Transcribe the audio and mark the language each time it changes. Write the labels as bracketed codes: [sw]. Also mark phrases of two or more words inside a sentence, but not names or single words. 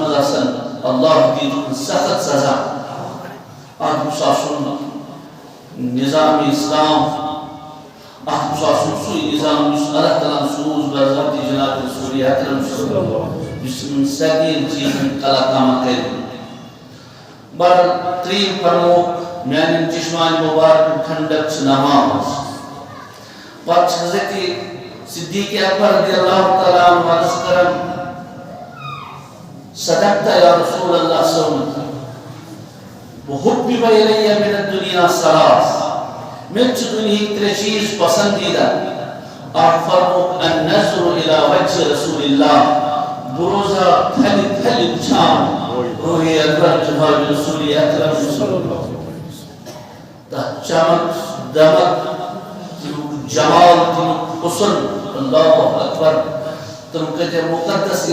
[ks] منٛز آسن اللہ دِیٖن سخت سزا اتھ گوٚژھ آسُن نظام اسلام اتھ گوٚژھ آسُن سُے نظام یُس اللہ تعالیٰ سوٗز بضابطِ جناب رسول اکرم یُس یِمن سارنٕے چیٖزن کلا کama کرِ بہرحال ترٛیٚیِم فرمووُکھ میانٮ۪ن چشمانہِ مُبارکن کھنڈک چھِ نماز پتہٕ چھِ حضرت صدیق اکبر [ar] رضی اللہ تعالیٰ عنہ [ks] عرض کران [ar] صدقت یا رسول اللہ صلی اللہ علیہ وسلم وحبب الی من الدنیا ثلاث [ks] میں چھِ دنیاہٕکۍ ترٛےٚ چیٖز پسندیدہ اکھ فرمووُکھ [ar] النظر الی وجہ رسول اللہ [ks] بہٕ روزٕ ہا تھلہِ تھلہِ وٕچھان روح اکبر جناب رسول اکرم تتھ چمک دمک تمیُک جمال تمیُک حسن [ar] اللہ اکبر [ks] تم کۭتیاہ مقدس